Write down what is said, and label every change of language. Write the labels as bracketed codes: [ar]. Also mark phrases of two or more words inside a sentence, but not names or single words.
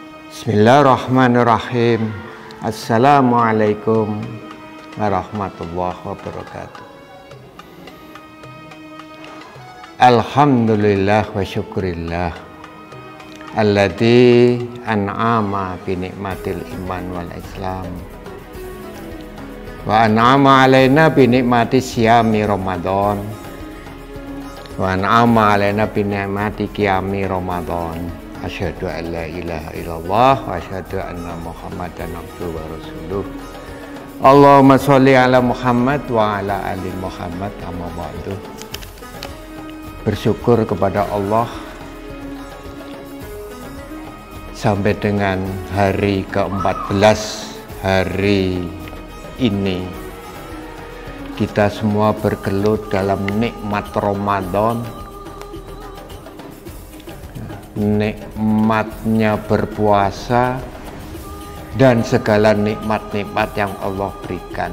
[ar] بسم الله الرحمن الرحيم. السلام عليكم ورحمة الله وبركاته. الحمد لله والشكر لله الذي أنعم بنعمة الإيمان والإسلام وأنعم علينا بنعمة صيام رمضان وأنعم علينا بنعمة قيام رمضان. أشهد أن لا إله إلا الله وأشهد أن محمدا عبده ورسوله. اللهم صل على محمد وعلى آل محمد أما بعد. [id] Bersyukur kepada Allah sampai dengan hari ke-14 hari ini kita semua bergelut dalam nikmat Ramadan, nikmatnya berpuasa dan segala nikmat-nikmat yang Allah berikan.